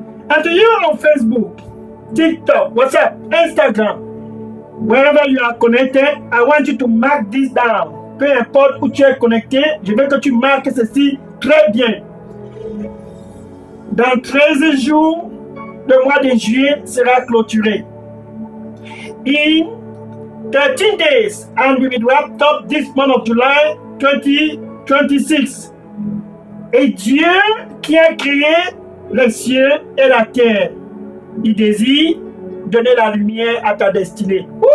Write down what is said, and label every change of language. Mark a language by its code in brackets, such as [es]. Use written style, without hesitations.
[en] And to you on Facebook, TikTok, WhatsApp, Instagram, wherever you are connected, I want you to mark this down. [fr] Peu importe où tu es connecté, je veux que tu marques ceci très bien. Dans 13 jours, le mois de juillet sera clôturé. [en] In 13 days, and we will wrap up this month of July 2026. [fr] Et Dieu qui a créé les cieux et la terre, il désire donner la lumière à ta destinée.